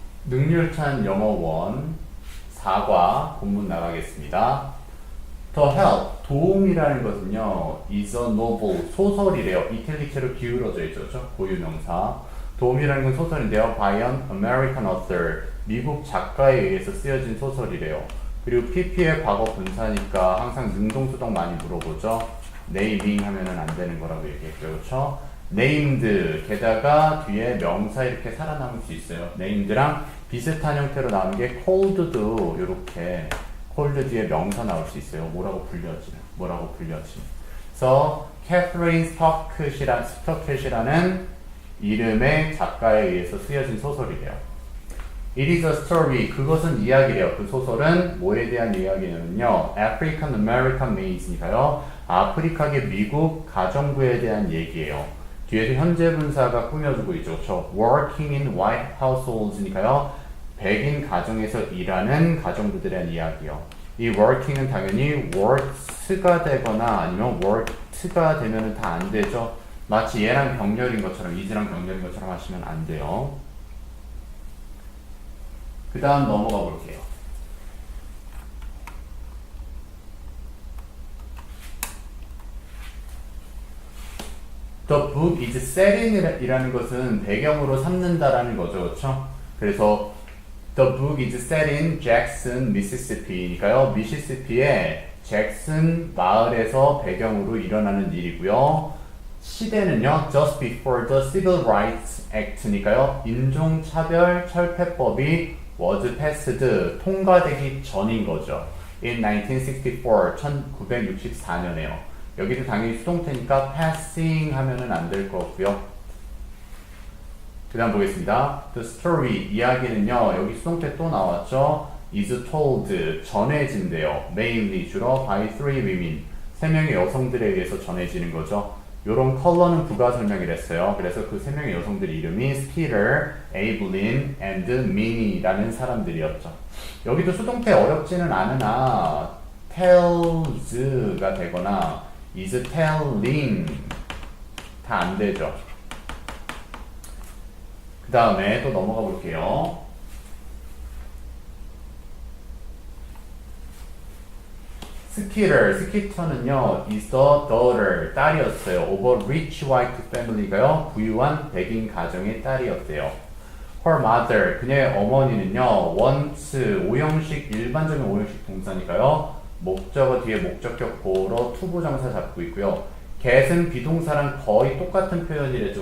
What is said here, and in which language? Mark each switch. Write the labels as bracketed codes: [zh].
[ko] 능률찬 영어 1 4과 본문 나가겠습니다. [en] The help, [ko] 도움이라는 것은요, [en] is a novel, [ko] 소설이래요. 이탈리크로 기울어져 있죠. 그렇죠? 고유명사. 도움이라는 건 소설인데요. [en] by an American author, [ko] 미국 작가에 의해서 쓰여진 소설이래요. 그리고 PP의 과거 분사니까 항상 능동수동 많이 물어보죠. naming 하면은 안 되는 거라고 얘기했죠. 그렇죠? named, 게다가 뒤에 명사 이렇게 살아남을 수 있어요. named랑 비슷한 형태로 나오는 게 called도 이렇게 cold 뒤에 명사 나올 수 있어요. 뭐라고 불려지. 그래서 캐서린 스토켓이라는 이름의 작가에 의해서 쓰여진 소설이래요. [en] It is a story. [ko] 그것은 이야기래요. 그 소설은 뭐에 대한 이야기냐면요. [en] African American Maid니까요. [ko] 아프리카계 미국 가정부에 대한 얘기예요. 뒤에서 현재 분사가 꾸며주고 있죠. 그렇죠? [en] Working in white households니까요. [ko] 백인 가정에서 일하는 가정부들에 대한 이야기요. 이 working은 당연히 works가 되거나 아니면 worked가 되면 다 안 되죠. 마치 얘랑 병렬인 것처럼, is랑 병렬인 것처럼 하시면 안 돼요. 그 다음 넘어가 볼게요. [en] The book is set in [ko] 이라는 것은 배경으로 삼는다라는 거죠. 그렇죠? 그래서 [en] The book is set in Jackson, Mississippi니까요. [ko] 미시시피의 잭슨 마을에서 배경으로 일어나는 일이고요. 시대는요. [en] Just before the Civil Rights Act니까요. [ko] 인종차별 철폐법이 [en] was passed, [ko] 통과되기 전인 거죠. [en] In 1964, [ko] 1964년에요. 여기도 당연히 수동태니까 passing 하면은 안 될 거고요. 그 다음 보겠습니다. [en] The story, [ko] 이야기는요. 여기 수동태 또 나왔죠. [en] is told, [ko] 전해진대요. mainly, 주로 [en] by 3 women, [ko] 3명의 여성들에 의해서 전해지는 거죠. 요런 컬러는 부가 설명이랬어요. 그래서 그 3명의 여성들 이름이 Skeeter, Avelyn, and Minnie라는 사람들이었죠. 여기도 수동태 어렵지는 않으나 tells가 되거나 is telling 다 안 되죠. 그 다음에 또 넘어가 볼게요. 스키터는요, [en] is the daughter, [ko] 딸이었어요. [en] of a rich white family [ko] 가요, 부유한 백인 가정의 딸이었대요. [en] Her mother, [ko] 그녀의 어머니는요, once, 오형식, 일반적인 오형식 동사니까요, 목적어 뒤에 목적격 보러 투부정사 잡고 있고요. get은 비동사랑 거의 똑같은 표현이랬죠.